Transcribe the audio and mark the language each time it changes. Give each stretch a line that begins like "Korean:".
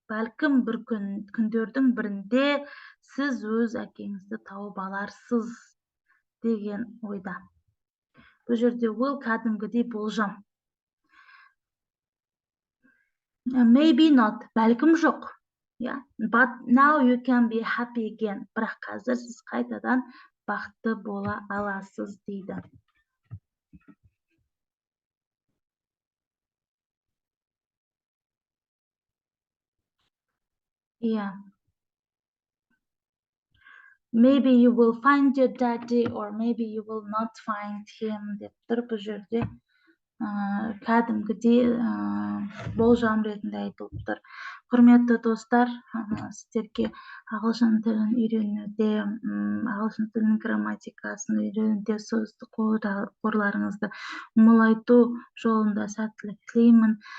Kazakh: Бәлкім бір күндердің бірінде сіз өз әкеңізді тауып аларсыз деген ойда. Бұл жерде will кәдімгідей болжам.
English: Maybe not,
Kazakh: бәлкім жоқ.
English: But now you can be happy again.
Kazakh: Бірақ қазір сіз қайтадан бақытты бола аласыз дейді.
English: Maybe you will find your daddy or maybe you will not find him
Kazakh: деп тұр бұл жерде. Кәдімгідей болжам ретінде айтылып тұр. Құрметті достар, сіздерге ағылшын тілін үйренуде, ағылшын тілінің грамматикасын үйренуде сөздік қорларыңызды молайту жолында сәттілік тілеймін.